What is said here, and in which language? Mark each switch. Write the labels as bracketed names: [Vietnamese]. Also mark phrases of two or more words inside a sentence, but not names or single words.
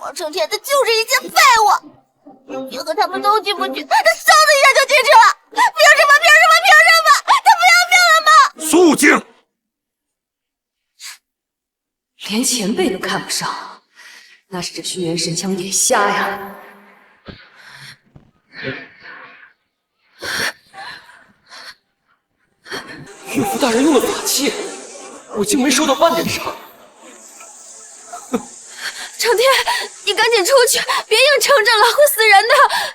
[Chinese] 王成天他就是一件废物，你和他们都进不去，他嗖的一下就进去了。凭什么？凭什么？凭什么？他不要命了吗？肃靜！连前輩都看不上，那是這軒轅神槍眼瞎呀！岳父大人用的法器，我竟沒受到半點傷。成天，你趕緊出去，別硬撐着了，會死人的！